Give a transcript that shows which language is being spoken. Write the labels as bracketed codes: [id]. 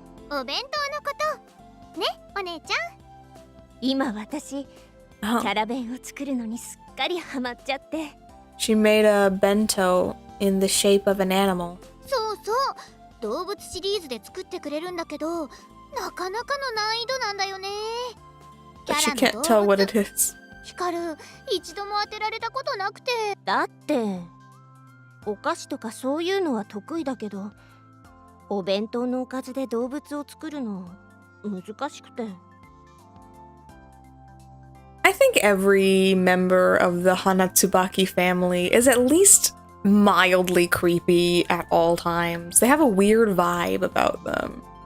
[ja] お弁当のことね、お姉ちゃん。今私、キ [en] Oh. [ja] ャラ弁を作るのにすっかりハマっちゃって。 [en] She made a bento in the shape of an animal. [ja] そうそう、動物シリーズで作ってくれるんだけど、なかなかの難易度なんだよね。 [en] But she can't tell what it is. [ja] 光る、一度も当てられたことなくて。だってお菓子とかそういうのは得意だけど、お弁当のおかずで動物を作るの難しくて。 [en] I think every member of the Hanatsubaki family is at least mildly creepy at all times. They have a weird vibe about them.